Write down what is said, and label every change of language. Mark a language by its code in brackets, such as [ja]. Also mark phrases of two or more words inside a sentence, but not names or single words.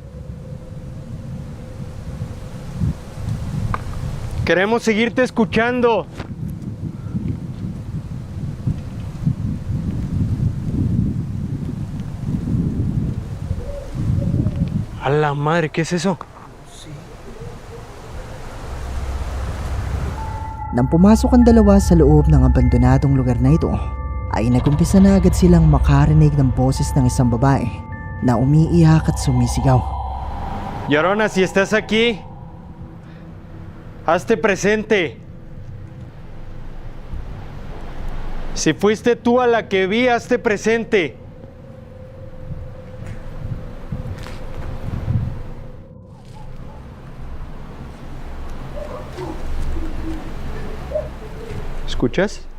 [es] Queremos seguirte escuchando. A la madre, ¿qué es eso? [tl] Nang pumasok ang dalawa sa loob ng abandonadong lugar na ito, ay nagumpisa na agad silang makarinig ng boses ng isang babae na umiiyak at sumisigaw. [es] Llorona, si estás aquí, hazte presente. Si fuiste tú a la que vi, hazte presente. ¿Escuchas?